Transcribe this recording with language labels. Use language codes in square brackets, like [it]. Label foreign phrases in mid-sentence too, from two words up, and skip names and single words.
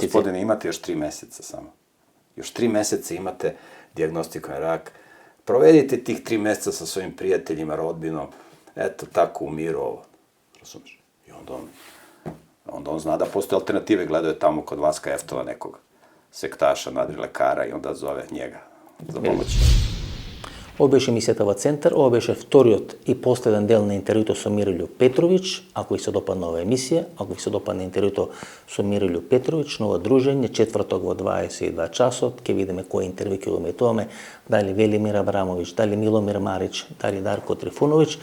[sr] Gospodine, imate još 3 meseca samo. Još 3 meseca imate dijagnostiku na rak. Provedite tih 3 meseca sa svojim prijateljima, rodbinom. Eto, tako u miru ovo. Razumiješ? I onda on zna da postoje alternative. Gledao je tamo kod Vaska Eftova nekog sektaša, nadrilekara i onda zove njega za pomoć. [mk] Ова беше емисијата во Центар, ова беше вториот и последен дел на интервјуто со Миролју Петровиќ. Ако ви се допадна оваа емисија, ако ви се допадна интервјуто со Миролју Петровиќ, ново дружење, четврток во 22 часот, ќе видиме кој интервју ќе го метуваме, дали Велимир Абрамовиќ, дали Миломир Марич, дали Дарко Трифуновиќ.